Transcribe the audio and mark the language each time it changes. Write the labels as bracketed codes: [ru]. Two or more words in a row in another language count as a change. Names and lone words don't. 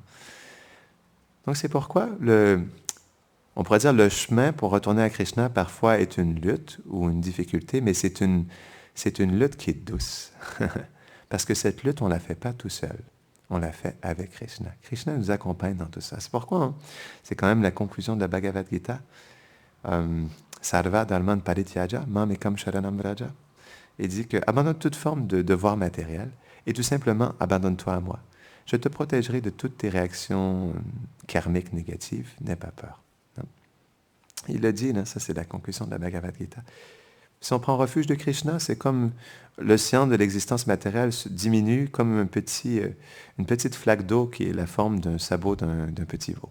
[fr] Donc c'est pourquoi on pourrait dire le chemin pour retourner à Krishna parfois est une lutte ou une difficulté, mais c'est une lutte qui est douce. Parce que cette lutte, on ne la fait pas tout seul. On l'a fait avec Krishna. Krishna nous accompagne dans tout ça. C'est pourquoi, hein, c'est quand même la conclusion de la Bhagavad Gita. [sa] सर्व धर्मान् परित्यज्य माम् एकं शरणं व्रज. [fr] Il dit que abandonne toute forme de devoir matériel et tout simplement abandonne-toi à moi. Je te protégerai de toutes tes réactions karmiques négatives, n'aie pas peur. Non? Il le dit, là, ça c'est la conclusion de la Bhagavad Gita. Si on prend refuge de Krishna, c'est comme l'océan de l'existence matérielle se diminue comme une petite flaque d'eau qui est la forme d'un sabot d'un petit veau.